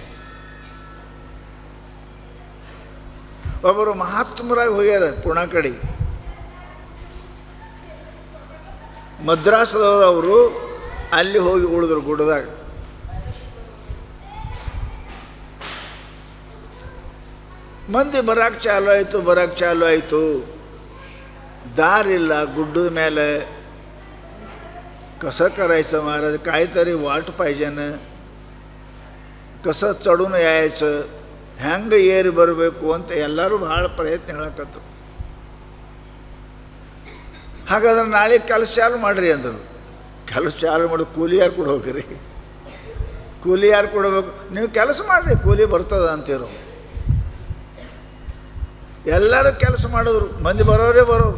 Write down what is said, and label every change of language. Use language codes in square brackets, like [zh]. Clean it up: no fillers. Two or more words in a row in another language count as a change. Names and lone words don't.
[kn] ಒಬ್ಬರು ಮಹಾತ್ಮರಾಗಿ ಹೋಗ್ಯಾರ ಪುಣೆ ಕಡೆ, ಮದ್ರಾಸದವರು. ಅವರು ಅಲ್ಲಿ ಹೋಗಿ ಉಳಿದ್ರು ಗುಡ್ಡದಾಗ. ಮಂದಿ ಬರೋಕ್ಕೆ ಚಾಲು ಆಯಿತು. ದಾರಿಲ್ಲ, ಗುಡ್ಡದ ಮೇಲೆ [mr] कसं करायचं महाराज, काहीतरी वाट पाहिजे ना, कसं चढून यायचं, [kn] ಹೆಂಗೆ ಏರಿ ಬರಬೇಕು ಅಂತ ಎಲ್ಲರೂ ಭಾಳ ಪ್ರಯತ್ನ ಹೇಳಕತ್ತು. ಹಾಗಾದ್ರೆ ನಾಳೆ ಕೆಲಸ ಚಾಲು ಮಾಡಿರಿ ಅಂದರು. ಕೆಲಸ ಚಾಲು ಮಾಡಿ ಕೂಲಿ ಯಾರು ಕೊಡ್ಬೇಕ್ರಿ? ಕೂಲಿ ಯಾರು ಕೊಡಬೇಕು? ನೀವು ಕೆಲಸ ಮಾಡಿರಿ, ಕೂಲಿ ಬರ್ತದ ಅಂತೀರೋ. ಎಲ್ಲರೂ ಕೆಲಸ ಮಾಡಿದ್ರು, ಮಂದಿ ಬರೋರೇ ಬರೋರು.